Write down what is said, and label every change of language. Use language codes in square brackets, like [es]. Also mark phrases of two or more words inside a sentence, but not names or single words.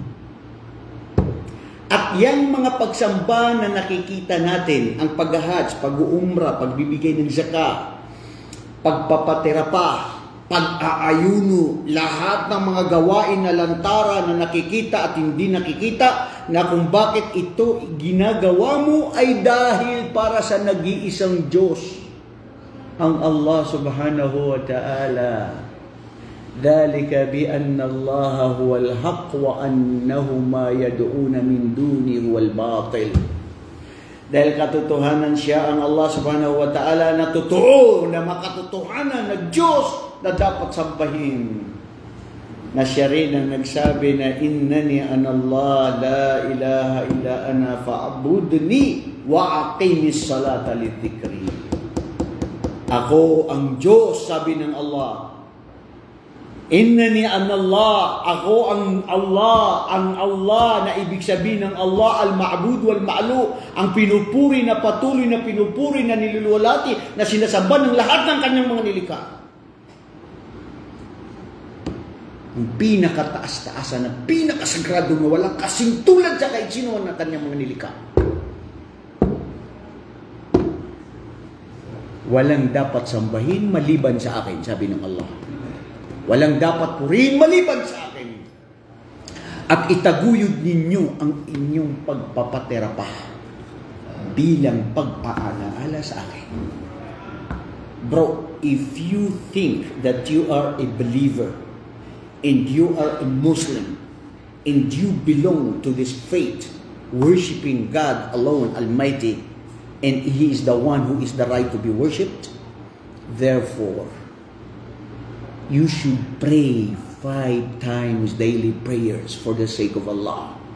[tl] At yang mga pagsamba na nakikita natin, ang pag-hajj, pag-uumra, pagbibigay ng zakah, pagpapaterapa, pag-aayuno, lahat ng mga gawain na lantara na nakikita at hindi nakikita, na kung bakit ito ginagawa mo ay dahil para sa nag-iisang Diyos, ang Allah [ar] سبحانه وتعالى. ذَلِكَ بِأَنَّ اللَّهَ هُوَ الْحَقُّ وَأَنَّهُ مَا يَدْعُونَ مِن دُونِهِ هُوَ الْبَاطِلُ. [tl] Dahil katotohanan siya ang Allah [ar] سبحانه وتعالى [tl] na totoo, na makatotohanan na Diyos na dapat sambahin. Na siya rin ang nagsabi na [ar] إنني أنا الله لا إله إلا أنا فاعبدني وأقم الصلاة لذكري. [tl] Ako ang Diyos, sabi ng Allah. [ar] إنني أنا الله, [tl] ako ang Allah na ibig sabihin ng Allah, [ar] المعبود والمألوه, [tl] ang pinupuri na patuloy na pinupuri na niluluwalhati, na sinasamba ng lahat ng kanyang mga nilikha. Ang pinakataas-taasan na pinakasagrado na walang kasintulad sa kahit sino ng kanyang mga nilikha. Walang dapat sambahin maliban sa akin, sabi ng Allah. Walang dapat purihin maliban sa akin. At itaguyod ninyo ang inyong pagpapaterapa bilang pag-aalaala sa akin. [en] Bro, if you think that you are a believer and you are a Muslim and you belong to this faith, worshiping God alone, Almighty, and He is the one who is the right to be worshipped, therefore, you should pray 5 times daily prayers for the sake of Allah.